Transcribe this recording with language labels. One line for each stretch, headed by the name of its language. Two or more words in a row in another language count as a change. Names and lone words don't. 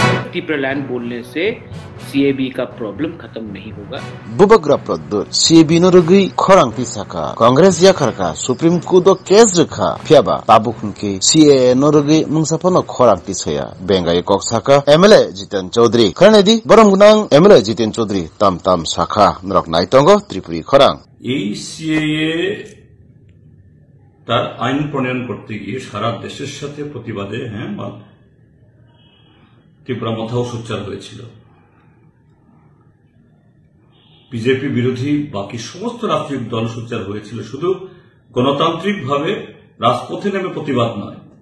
Hindi: धरती पर लैंड बोलने से सीएबी का प्रॉब्लम खत्म नहीं होगा।
Kok Borok: बुबग्रा प्रद्दुर सीएबी नरगै खरां पिसाका कांग्रेस याखरका सुप्रीम कोर्ट केस रखा फियाबा ताबुखनके सीए नरगै मुंसाफनो खरां पिसया बेंगाई कक्साका एमएलए जितेन चौधरी खरनेदि बरमगुनां एमएलए जितेन चौधरी ताम ताम शाखा नरक नाइतंगो त्रिपुरी खरां
Bangla: এই সিএএ তার আইন প্রণয়ন করতে গিয়ে সারা দেশের সাথে প্রতিবাদে ত্রিপুরা মাথাও সোচ্চার হয়েছিল। বিজেপি বিরোধী বাকি সমস্ত রাজনৈতিক দল সোচ্চার হয়েছিল, শুধু গণতান্ত্রিকভাবে রাজপথে নেমে প্রতিবাদ নয়।